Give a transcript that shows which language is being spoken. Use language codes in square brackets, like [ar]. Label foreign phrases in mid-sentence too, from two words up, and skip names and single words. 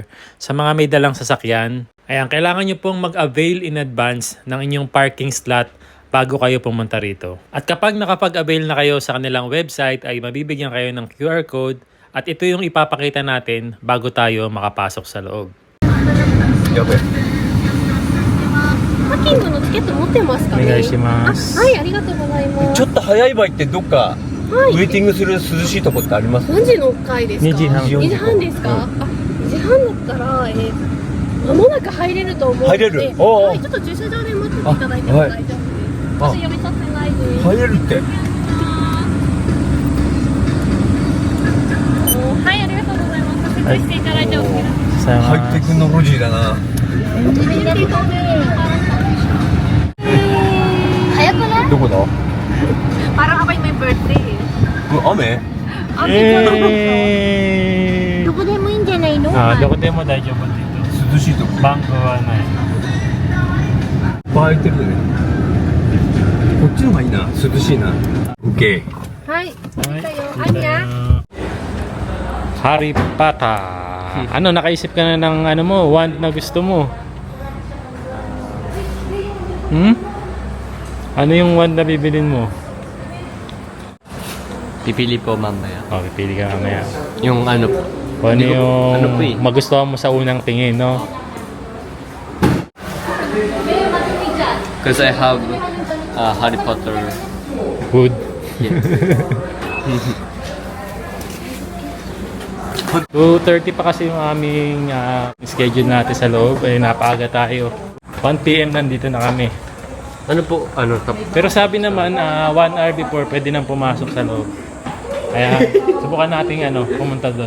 [tl] Sa mga may dalang sasakyan, ayan, kailangan nyo pong mag-avail [en] in advance [tl] ng inyong parking slot bago kayo pumunta rito. At kapag nakapag-avail na kayo sa kanilang website, ay mabibigyan kayo ng [en] QR code [tl] at ito yung ipapakita natin bago tayo makapasok sa loob. [ja] やべ。パッキングのチケット持ってますかね？お願いします。はい、ありがとうございます。ちょっと早い場合ってどっかはいウェイティングする涼しいとこってあります？何時の回ですか？ 2時半 2時半ですか？あ、2時半だったら、間もなく入れると思うので、入れるおうおうはい、ちょっと駐車場で待ってていただいても大丈夫です。私読み取ってないです。入れるって。はい、ありがとうございます。設置していただいて OK です。ハイテクノロジーだな。早くない？どこだ？ [tl] Parang ako'y may birthday. [ja] 雨？どこでもいいんじゃないの？あどこでも大丈夫って言う涼しいとこ番号はない。空いてるね。こっちの方がいいな。涼しいな。OK。はい。はい. [tl] Ito yung Anya. Harry Potter. Ano, nakaisip ka na ng ano mo, wand na gusto mo? Ano yung wand na bibilin mo? Pipili po mamaya. Oh, pipili ka mamaya. Yung ano po. Kung ano yung ano po eh. magustuhan mo sa unang tingin, no? [en] Because I have Harry Potter. Good. Yeah. [tl] 2:30 pa kasi yung aming schedule natin sa loob. Ay, napaaga tayo. 1 PM nandito na kami. Ano po? Ano? Pero sabi naman, 1 hour before, pwede nang pumasok sa loob. Kaya, subukan natin pumunta doon.